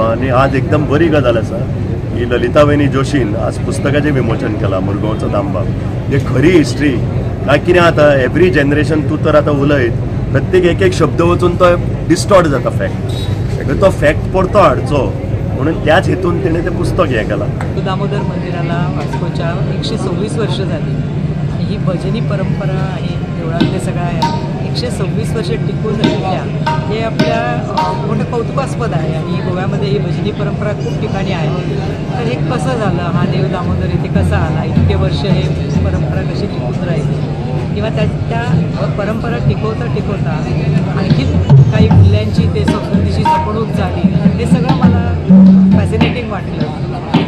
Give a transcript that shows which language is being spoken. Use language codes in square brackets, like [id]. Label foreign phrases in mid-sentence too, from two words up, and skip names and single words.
[kok] आनी आज एकदम बरी गजाल आसा की ललिता वहिनी जोशीन आज पुस्तकाचें विमोचन केलां मुरगांवचो दामबाब। हे खरी हिस्ट्री काय कितें आता [en] every generation [kok] तूं तर आतां उलयत प्रत्येक एक शब्द वचून तो डिस्टॉर्ट जाता फॅक्ट, तो फॅक्ट परतो हाडचो म्हणून त्याच हेतून तिने ते पुस्तक हे केलं। [mr] दामोदर मंदिराला वास्कोच्या 126 वर्ष झाली आणि ही भजनी परंपरा आणि देवळातले सगळ्या 126 वर्ष टिकून राहिल्या हे आपल्या मोठं कौतुकास्पद आहे। आणि गोव्यामध्ये ही भजनी परंपरा खूप ठिकाणी आहे। तर हे कसं झालं, हा देव दामोदर इथे कसा आला, इतके वर्ष हे परंपरा कशी टिकून राहिली किंवा त्या परंपरा टिकवता आणखी काही मूल्यांची ते संस्कृतीची जपणूक झाली, हे सगळं मला फॅसिनेटिंग वाटलं।